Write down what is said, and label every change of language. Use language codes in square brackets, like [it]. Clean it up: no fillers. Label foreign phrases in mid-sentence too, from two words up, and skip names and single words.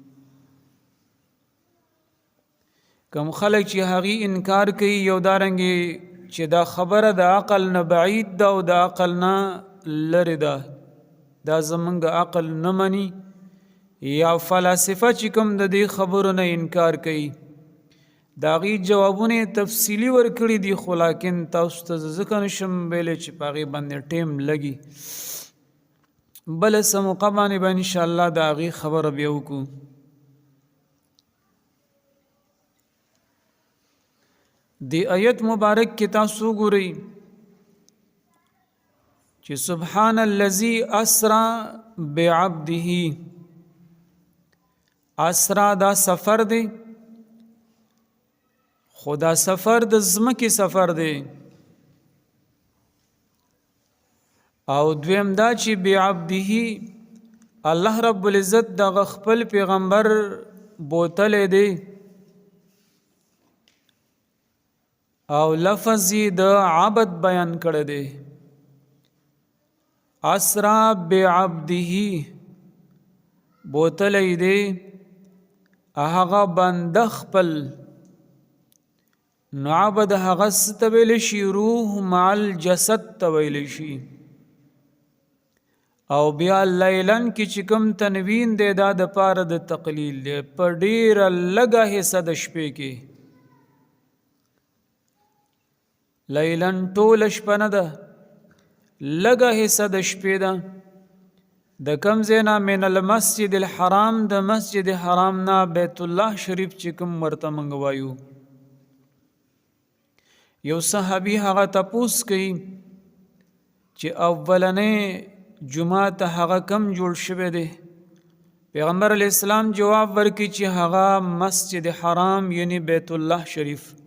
[ps] کم خلک چې هغې انکار کوي یو دارنګې چې دا خبره د عقل نه بعید ده او د عقل نه لرې ده، دا زمونږ عقل نه مني، یا فلاسفه چې کوم د دې خبرو نه انکار کوي د هغې جوابونه تفصیلي ورکړي دي، خو لیکن تاسو ته ځکه نشم ویلی چې په هغې باندې ټیم لګي. بله څه موقع باندې به انشاءالله د هغې خبره بیا وکړو. د آیت مبارک کې تاسو ګورئ چې [ar] سبحان الذي اسرا بعبده. [ps] اسرا دا سفر دی، خدا سفر د ځمکې سفر دی، او دویم دا چې بعبده [ar] الله رب العزت [ps] دغه خپل پیغمبر بوتلی دی او لفظ د عبد بیان کړی دی. [ar] اسرا بعبده [ps] بوتلی دی هغه بنده خپل نو عبد هغه څه ته ویلی شي [ar] روح مع الجسد [ps] ته ویلی شي او بیا لیلن کې چې کوم تنوین دی دا د پاره د تقلیل دی په ډیره لږه حصه د شپې کې لیلن ټوله شپه نه ده لږه حصه د شپې ده د کم ځای نه [ar] من المسجد الحرام [ps] د مسجد حرام نه بیت الله شریف چې کوم ورته موږ وایو یو صحابي هغه تپوس کوي چې اولنې جمعه ته هغه کم جوړ شوی دی پیغمبر [ar] علیه السلام [ps] جواب ورکړي چې هغه مسجد حرام یعنی بیت الله شریف